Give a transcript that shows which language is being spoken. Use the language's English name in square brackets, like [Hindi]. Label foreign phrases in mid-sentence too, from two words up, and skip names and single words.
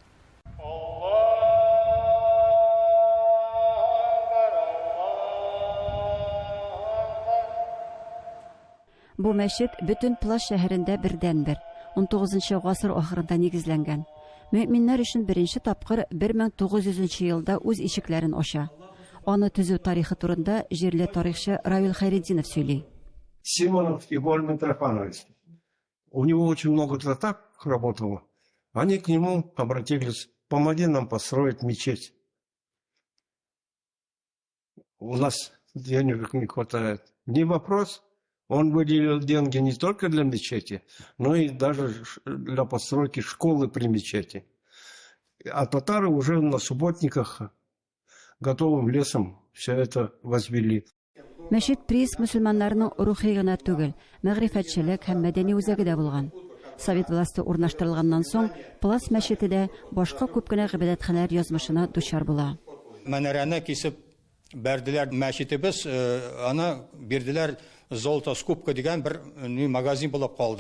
[Tatar] Бу мәчет бүтән Пласт шәһәрендә бердән-бер 19 гасыр ахырында нигезләнгән. Мөэминнәр өчен беренче тапкыр 1900 елда үз ишекләрен ача. Аны төзү тарихы турында җирле тарихчы Равил Хайретдинов сөйли. [Russian] Симонов Игорь Митрофанович. У него очень много татар работало. Они к нему обратились: помоги нам построить мечеть. У нас денег не хватает. Не вопрос. Он выделил деньги не только для мечети, но и даже для постройки школы при мечети. А татары уже на субботниках готовым лесом все это возвели. [Tatar] Мәчет прииск мөселманнарның рухи гына түгел, мәгърифәтчелек һәм мәдәни үзәге дә булган. Совет власты урнаштырылганнан соң, Пласт мәчете дә башка күп кенә гыйбадәтханәләр язмышына дучар була. Мәнәрәне кисеп бәрделәр мәчетебез, аны бирделәр Золото скупка дигән бер магазин булып калды.